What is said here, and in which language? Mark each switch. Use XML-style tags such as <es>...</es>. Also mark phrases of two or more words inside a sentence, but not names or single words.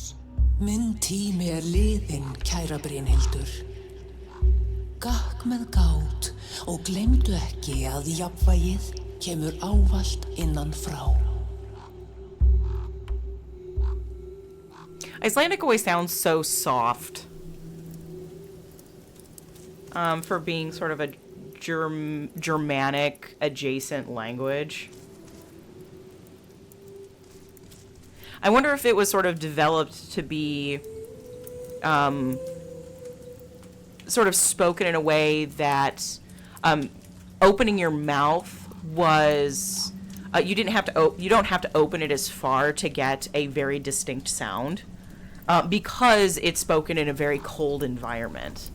<is>Minn tími liðinn, kæra Brynhildur. Gakk með gát og gleymdu ekki að jafnvægið kemur ávallt innan frá.</is> <en>Icelandic always sounds so soft. For being sort of a Germanic adjacent language. I wonder if it was sort of developed to be sort of spoken in a way that opening your mouth was you don't have to open it as far to get a very distinct sound because it's spoken in a very cold environment.</en>